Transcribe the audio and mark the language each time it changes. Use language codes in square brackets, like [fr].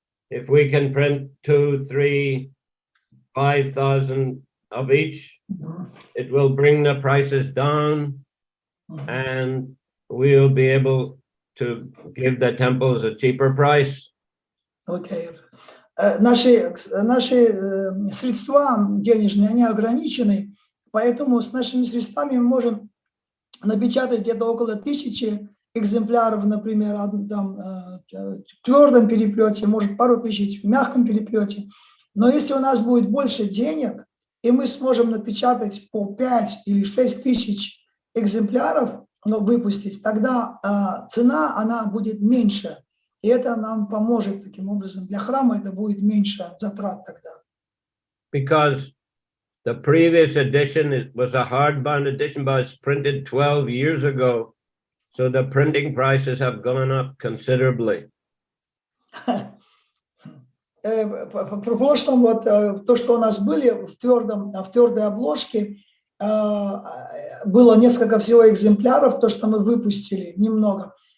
[en] If we can print 2,000, 3,000, 5,000 of each, it will bring the prices down, and we'll be able to give the temples a cheaper price. Okay. [ru] Наши средства денежные, они ограничены, поэтому с нашими средствами мы можем напечатать где-то около 1000 экземпляров, например, там, в твердом переплете, может, пару тысяч в мягком переплете. Но если у нас будет больше денег, и мы сможем напечатать по 5 или 6 тысяч экземпляров, но выпустить, тогда цена, она будет меньше. И это нам поможет таким образом. Для храма это будет меньше затрат тогда. [en] Because the previous edition was a hardbound edition, but it's printed 12 years ago. So the printing prices have gone up considerably. [ru] В прошлом вот то, что у нас были в твердой обложке, было несколько всего экземпляров, то, что мы выпустили, немного.